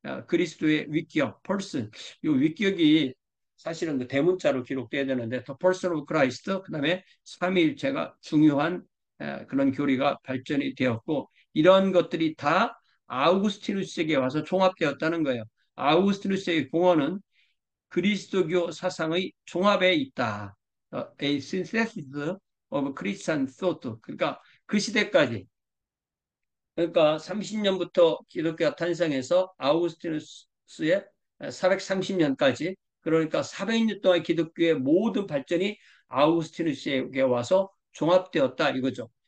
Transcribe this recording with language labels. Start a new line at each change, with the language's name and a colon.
Korean: 그리스도의 위격, person, 이 위격이 사실은 그 대문자로 기록돼야 되는데
English: the person of Christ,
Korean: 그다음에 삼위일체가 중요한 그런 교리가 발전이 되었고 이런 것들이 다 아우구스티누스에게 와서 종합되었다는 거예요. 아우구스티누스의 공헌은 그리스도교 사상의 종합에 있다.
English: A synthesis of Christian thought.
Korean: 그러니까 그 시대까지 그러니까 30년부터 기독교가 탄생해서 아우구스티누스의 430년까지 그러니까 400년 동안 기독교의 모든 발전이 아우구스티누스에게 와서 종합되었다 이거죠.